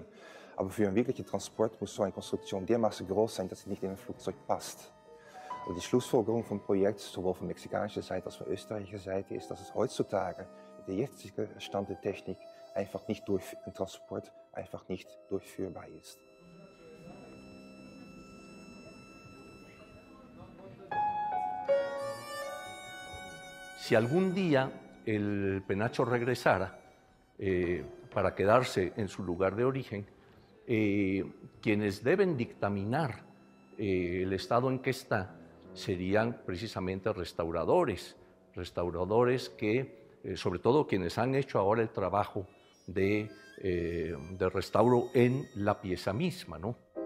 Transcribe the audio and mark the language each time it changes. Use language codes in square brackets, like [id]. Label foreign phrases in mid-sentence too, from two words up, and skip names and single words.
[de] Aber für einen wirklichen Transport muss so eine Konstruktion dermaßen groß sein, dass sie nicht in ein Flugzeug passt. Also die Schlussfolgerung vom Projekt, sowohl von mexikanischer Seite als auch von österreichischer Seite, ist, dass es heutzutage mit der jetzigen Stand der Technik einfach nicht ein Transport einfach nicht durchführbar ist. [es] Si algún día el penacho regresara para quedarse en su lugar de origen, quienes deben dictaminar el estado en que está serían precisamente restauradores que, sobre todo quienes han hecho ahora el trabajo de restauro en la pieza misma, ¿no?